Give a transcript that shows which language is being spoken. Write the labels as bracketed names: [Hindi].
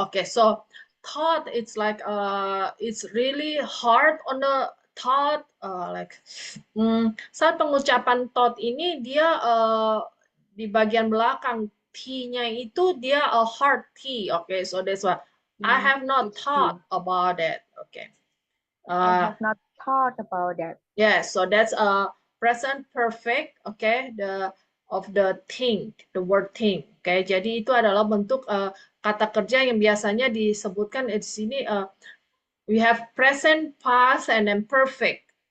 [English] Okay, so thought, it's like it's really hard on the thought, like [Indonesian] saat pengucapan thought ini dia di bagian belakang T-nya itu dia [English] a hard T. Okay, so that's why I have not It's thought true. about it. Okay. I have not thought about that. Yeah, so that's a present perfect, okay, of the thing, the word thing. [Indonesian] Okay, jadi itu adalah bentuk kata kerja yang biasanya disebutkan di sini. [English] We have present, past, and then perfect.